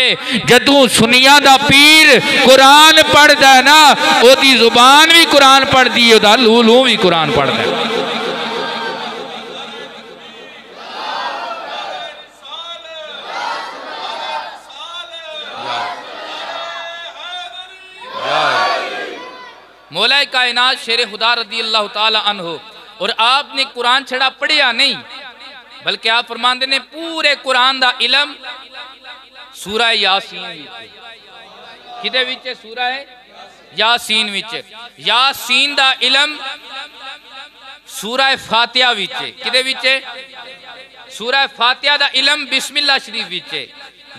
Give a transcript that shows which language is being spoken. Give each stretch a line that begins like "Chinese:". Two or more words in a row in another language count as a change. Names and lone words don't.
Punjabi: جدوں سنیا دا پیر قرآن پڑھدا ہے نا اودی زبان وی قرآن پڑھدی ہے، اودا لوں وی قرآن پڑھدا ہے. مولا کائنات شیر خدا
Arabic: رضي الله تعالى عنه
Punjabi: اور آپ نے قرآن چھڑا پڑھیا نہیں بلکہ آپ فرماندے نے پورے قرآن دا علم سورہ یاسین کیدے وچ? سورہ یاسین وچ. یاسین دا علم سورہ فاتحہ وچ. کیدے وچ? سورہ فاتحہ دا علم بسم اللہ شریف وچ.